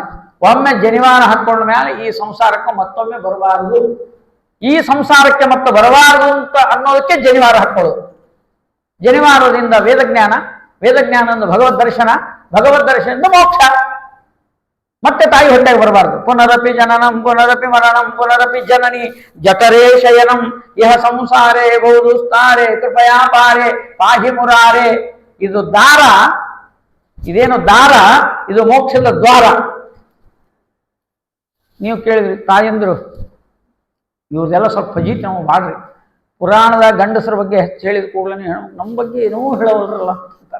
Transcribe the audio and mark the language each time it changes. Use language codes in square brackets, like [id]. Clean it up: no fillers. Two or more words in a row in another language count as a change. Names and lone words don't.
[kn] ಒಮ್ಮೆ ಜನಿವಾರ ಹಾಕೊಂಡ ಮೇಲೆ ಈ ಸಂಸಾರಕ್ಕೆ ಮತ್ತೊಮ್ಮೆ ಬರಬಾರದು, ಈ ಸಂಸಾರಕ್ಕೆ ಮತ್ತೆ ಬರಬಾರದು ಅಂತ ಅನ್ನೋದಕ್ಕೆ ಜನಿವಾರ ಹಾಕೊಳ್ಳೋದು. ಜನಿವಾರದಿಂದ ವೇದಜ್ಞಾನ, ವೇದಜ್ಞಾನದಿಂದ ಭಗವದ್ ದರ್ಶನ, ಭಗವದ್ ದರ್ಶನದಿಂದ ಮೋಕ್ಷ. ಮತ್ತೆ ತಾಯಿ ಹೊಟ್ಟೆಗೆ ಬರಬಾರ್ದು. [sa] ಪುನರಪಿ ಜನನಂ ಪುನರಪಿ ಮರಣಂ ಪುನರಪಿ ಜನನಿ ಜಠರೇ ಶಯನಂ ಇಹ ಸಂಸಾರೇ ಬಹುದುಸ್ತಾರೆ ಕೃಪಯಾ ಪಾರೆ ಪಾಹಿ ಮುರಾರೆ. [kn] ಇದು ದಾರ, ಇದೇನು ದಾರ, ಇದು ಮೋಕ್ಷದ ದ್ವಾರ. ನೀವು ಕೇಳಿದ್ರಿ ತಾಯಂದ್ರು, ಇವ್ರದೆಲ್ಲ ಸ್ವಲ್ಪ ಫಜೀತಿ ನಾವು ಮಾಡ್ರಿ. ಪುರಾಣದ ಗಂಡಸರ ಬಗ್ಗೆ ಹೆಚ್ಚು ಹೇಳಿದ ಕೂಡಲೇ ನಮ್ಮ ಬಗ್ಗೆ ಏನೂ ಹೇಳೋದ್ರಲ್ಲ ಅಂತಾರೆ.